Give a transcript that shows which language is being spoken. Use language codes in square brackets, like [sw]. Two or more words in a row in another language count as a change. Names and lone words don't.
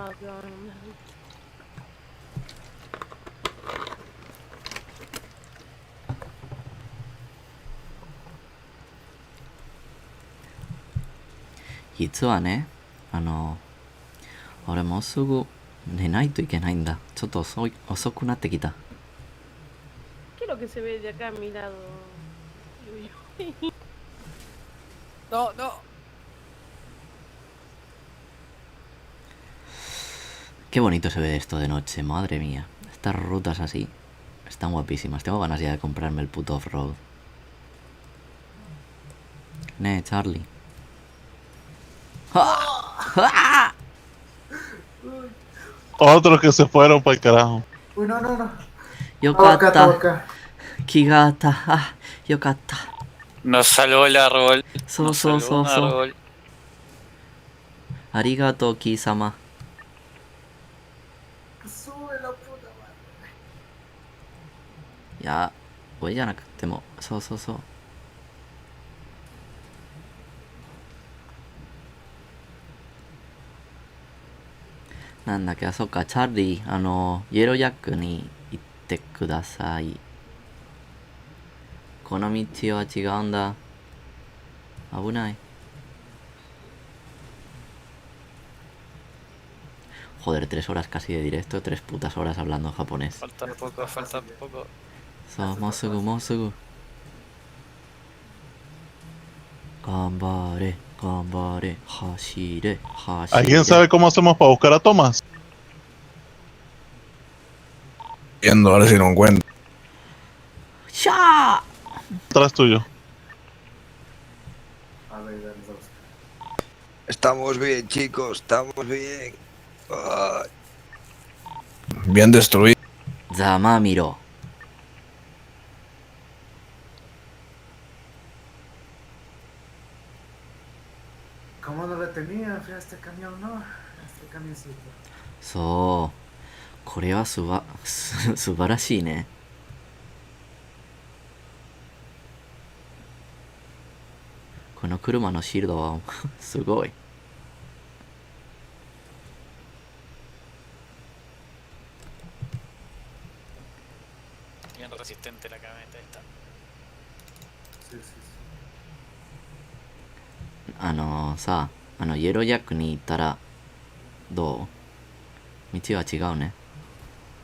[ja] 実はね、俺もうすぐ寝ないといけないんだ。ちょっと遅くなってきた。 [es] ¿Qué es lo que se ve de acá a mi lado? No, no. Qué bonito se ve esto de noche, madre mía. Estas rutas así están guapísimas. Tengo ganas ya de comprarme el puto off-road. Charlie. ¡Ah! Otros que se fueron para el carajo. Uy, no. [ja] よかった。きがた. あ、よかった. [es] Nos salvó el árbol. Nos salvó un árbol. [ja] ありがとう、貴様. [es] Sube la puta madre. Ya, voy ya nakutemo. So. [ja] なんだっけ、あ、そっか、チャーリー、イエロージャックに行ってください。この道は違うんだ。 [es] 危ない。Joder, 3 horas casi de directo, 3 putas horas hablando en japonés. Falta poco, falta poco. [ja] そう、もうすぐ。頑張れ、走れ. [es] ¿Alguien sabe cómo hacemos para buscar a Thomas? Viendo a ver si lo encuentro. ¡Ya! Atrás tuyo. A ver, dale dos. Estamos bien, chicos, estamos bien. Ay. Bien destruido. Zamamiro. ¿Cómo no la tenía? Fui a este camión, ¿no? A este camioncito. [ja] そう。これは素晴らしいね。この車のシールドはすごい。 [es] Bien resistente la camioneta esta. Sí, sí. [ja] さ、イエロージャックに行ったらどう？道は違うね。